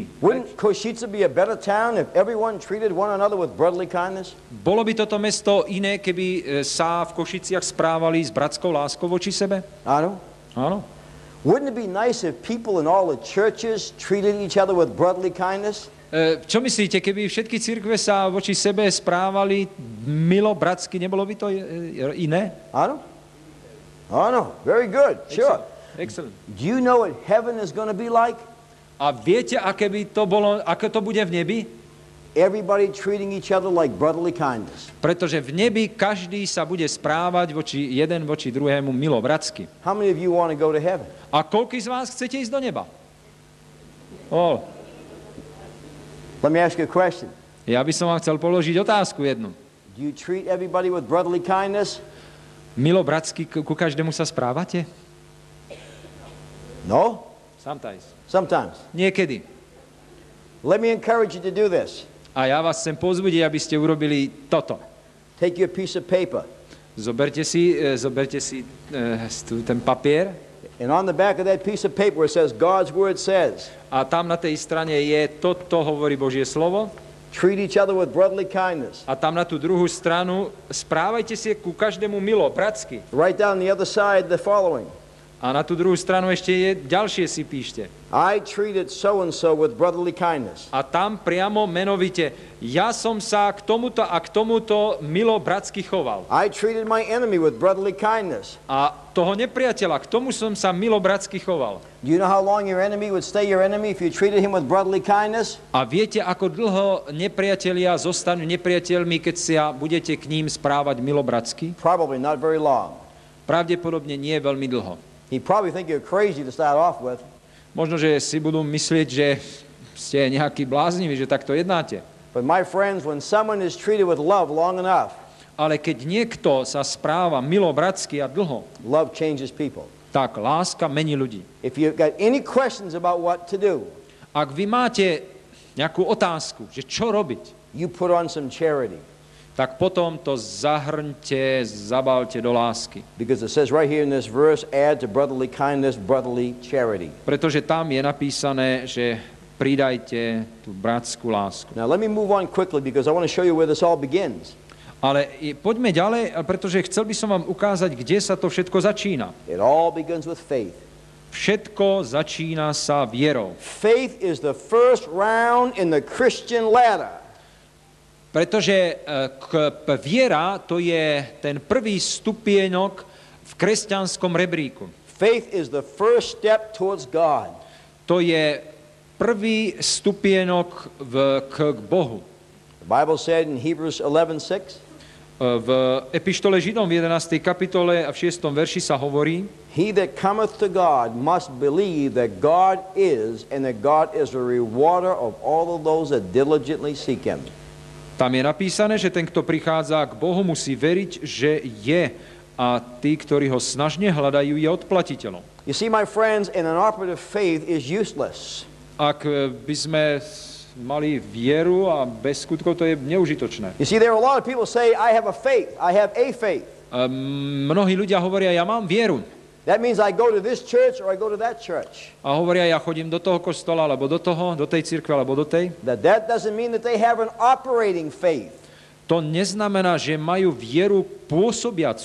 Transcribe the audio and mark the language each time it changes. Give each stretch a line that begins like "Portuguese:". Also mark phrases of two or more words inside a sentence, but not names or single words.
English: Wouldn't Košice be a better town if everyone treated one another with brotherly kindness?
Slovak: Bolo by toto mesto iné, keby sa v Košiciach správali s bratskou láskou voči sebe?
English: Honor?
Slovak: Áno.
English: Wouldn't it be nice if people in all the churches treated each other with brotherly kindness?
Slovak: Čo myslíte, keby všetky cirkve sa voči sebe správali milo, bratsky, nebolo by to iné?
English: Honor? Oh, no. Very good. Sure. Excellent. Do you know what heaven is going to be like?
Slovak: A viete, aké by to bolo, ako to bude v nebi?
English: Everybody treating each other like brotherly kindness.
Slovak: Pretože v nebi každý sa bude správať jeden voči druhému milo, bratsky.
English: How many of you want to go to heaven?
Slovak: A koľký z vás chcete ísť do neba?
English: Let me ask you a question.
Slovak: Ja by som vám chcel položiť otázku jednu.
English: Do you treat everybody with brotherly kindness?
Slovak: Milo, bratsky, ku každému sa správate?
English: No? Sometimes.
Slovak: Niekedy.
English: Let me encourage you to do this.
Slovak: A ja vás chcem povzbudiť, aby ste urobili toto.
English: Take your piece of paper.
Slovak: Zoberte si ten papier.
English: And on the back of that piece of paper it says, God's word says,
Slovak: A tam na tej strane je, toto hovorí Božie slovo.
English: treat each other with brotherly kindness.
Slovak: A tam na tú druhú stranu, správajte si ku každému milo, bratsky.
English: Write down the other side the following.
Slovak: A na tú druhú stranu ešte je, ďalšie si píšte.
English: I treated so-and-so with brotherly kindness.
Slovak: A tam priamo menovite, ja som sa k tomuto a k tomuto milo bratsky choval.
English: I treated my enemy with brotherly kindness.
Slovak: A toho nepriateľa, k tomu som sa milo bratsky choval.
English: Do you know how long your enemy would stay your enemy if you treated him with brotherly kindness?
Slovak: A viete, ako dlho nepriatelia zostanú nepriateľmi, keď sa budete k ním správať milo bratsky?
English: Probably not very long.
Slovak: Pravdepodobne nie veľmi dlho.
English: He'd probably think you're crazy to start off with.
Slovak: Možno, že si budú myslieť, že ste nejakí blázniví, že takto jednáte.
English: But my friends, when someone is treated with love long enough,
Slovak: Ale keď niekto sa správa milo bratsky a dlho,
English: love changes people.
Slovak: tak láska mení ľudí.
English: If you've got any questions about what to do,
Slovak: Ak vy máte nejakú otázku, že čo robiť,
English: you put on some charity.
Slovak: tak potom to zahrňte, zabalte do lásky.
English: Because it says right here in this verse, add to brotherly kindness, brotherly charity.
Slovak: Pretože tam je napísané, že pridajte tú bratskú lásku.
English: Now let me move on quickly because I want to show you where this all begins.
Slovak: Ale poďme ďalej, pretože chcel by som vám ukázať, kde sa to všetko začína.
English: It all begins with faith.
Slovak: Všetko začína sa vierou.
English: Faith is the first round in the Christian ladder.
Slovak: Pretože viera to je ten prvý stupienok v kresťanskom rebríku.
English: Faith is the first step towards God.
Slovak: To je prvý stupienok k Bohu.
English: The Bible said in Hebrews 11:6,
Slovak: V epištole Židom v 11. kapitole a v 6. verši sa hovorí:
English: he that cometh to God must believe that God is, and that God is a rewarder of all of those that diligently seek him.
Slovak: Tam je napísané, že ten, kto prichádza k Bohu, musí veriť, že je, a tí, ktorí ho snažne hľadajú, je odplatiteľom.
English: You see, my friends, an inoperative faith is useless.
Slovak: Ak by sme mali vieru a bez skutkov, to je neužitočné.
English: You see, there are a lot of people say, I have a faith, I have a faith.
Slovak: Mnohí ľudia hovoria, ja mám vieru.
English: That means I go to this church or I go to that church.
Slovak: A hovoria, ja chodím do toho kostola, alebo do tej cirkve, alebo do tej.
English: That doesn't mean that they have an operating faith.
Slovak: To neznamená, že majú vieru pôsobiacu.